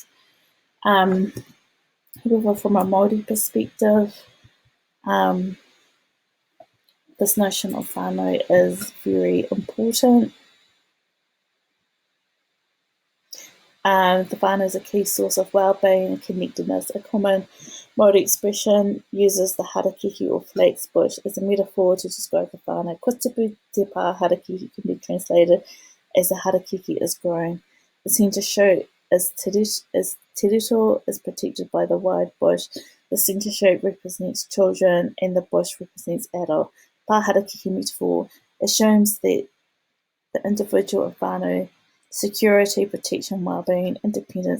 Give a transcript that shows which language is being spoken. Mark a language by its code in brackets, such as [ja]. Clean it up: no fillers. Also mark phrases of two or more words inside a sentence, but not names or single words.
[en] However, from a Māori perspective, this notion of whānau is very important. The whānau is a key source of well-being and connectedness. A common Māori expression uses the harakiki or flax bush as a metaphor to describe the whānau. [mi] Ko tipu te pā harakiki [en] can be translated as the harakiki is growing. The centre shape is tirito is protected by the wide bush. The centre shape represents children and the bush represents adult. [mi] Pā harakiki [en] metaphor assumes that the individual of whānau, security, protection, well-being, independence.